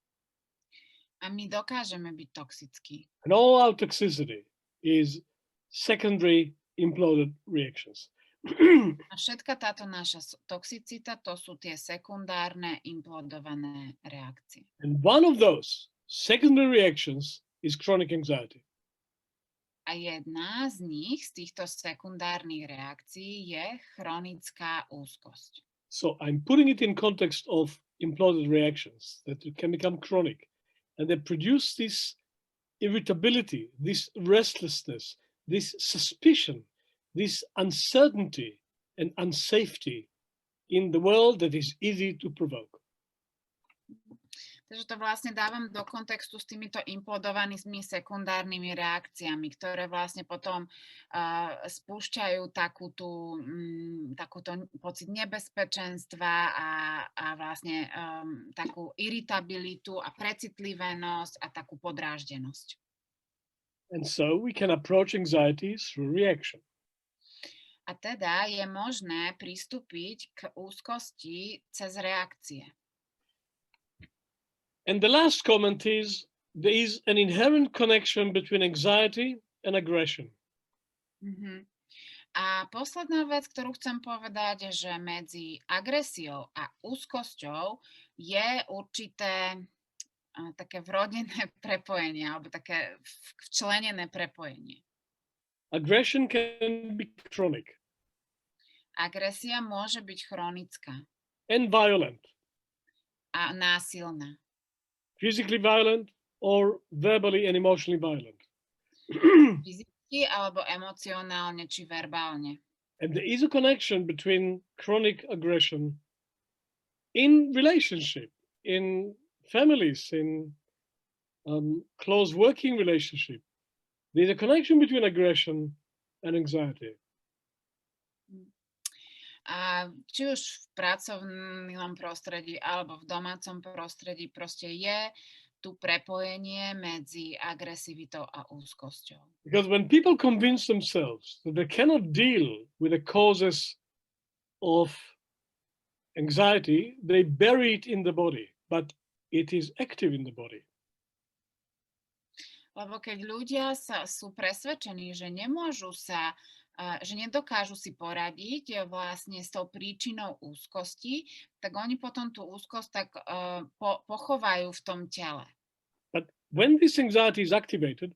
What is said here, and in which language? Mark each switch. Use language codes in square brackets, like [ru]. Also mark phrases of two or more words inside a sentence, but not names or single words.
[sk] A my dokážeme byť toxickí. [en] And all our toxicity is secondary imploded reactions. [sk] A všetka táto naša toxicita, to sú tie sekundárne implodované reakcie. [en] And one of those secondary reactions is chronic anxiety. [sk] A jedna z nich, z týchto sekundárnych reakcií, je chronická úzkosť. [en] So I'm putting it in context of imploded reactions that can become chronic. And they produce this irritability, this restlessness, this suspicion, this uncertainty and unsafety in the world that is easy to provoke. [sk] Takže to vlastne dávam do kontextu s týmito implodovanými sekundárnymi reakciami, ktoré vlastne potom spúšťajú takúto pocit nebezpečenstva a vlastne takú iritabilitu a precitlivenosť a takú podráždenosť. [en] And so we can approach anxiety through reaction. [sk] A teda je možné pristúpiť k úzkosti cez reakcie. [en] And the last comment is, there is an inherent connection between anxiety and aggression. Mhm. [sk] A posledná vec, ktorú chcem povedať, je, že medzi agresiou a úzkosťou je určité také vrodené prepojenie, alebo také včlenené prepojenie. [en] Aggression can be chronic [sk] Agresia môže byť chronická [en] and violent, [sk] a násilná. [en] physically violent or verbally and emotionally violent. [sk] Fyzicky alebo emocionálne či verbálne. [en] And there is a connection between chronic aggression in relationship, in families, in close working relationship. There's a connection between aggression and anxiety. [sk] A či už v pracovnom prostredí alebo v domácom prostredí proste je tu prepojenie medzi agresivitou a úzkosťou. [en] Because when people convince themselves that they cannot deal with the causes of anxiety, they bury it in the body, but it is active in the body. [sk] Lebo keď ľudia sú presvedčení, že že nedokážu si poradiť vlastne s tou príčinou úzkosti, tak oni potom tú úzkosť tak pochovajú v tom tele. [en] But when this anxiety is activated,